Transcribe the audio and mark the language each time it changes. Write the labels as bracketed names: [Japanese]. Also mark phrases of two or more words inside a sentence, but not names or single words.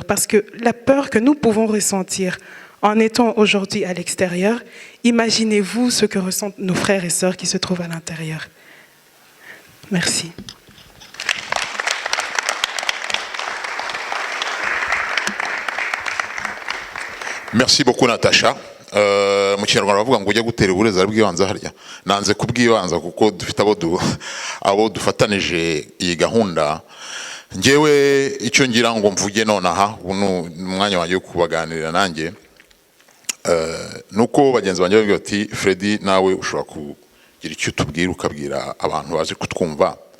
[French] Parce que la peur que nous pouvons ressentir en étant aujourd'hui à l'extérieur, imaginez-vous ce que ressentent nos frères et sœurs qui se trouvent à l'intérieur. Merci. Merci beaucoup Natasha. [Kinyarwanda] Mu kinyarwanda bavuga ngo ujya gutera uburezi bw'ibanze harya nanze kubwibanza kuko dufite abo dufatanije iyi gahunda. Ngewe icyo ngira ngo mvuge nonaha umwanya wanjye wo kubaganirira nanjye nuko bagenzi banjye bavuga ati Freddy nawe ushobora kugira icyo tubwira ukabwira abantu baje kutwumva.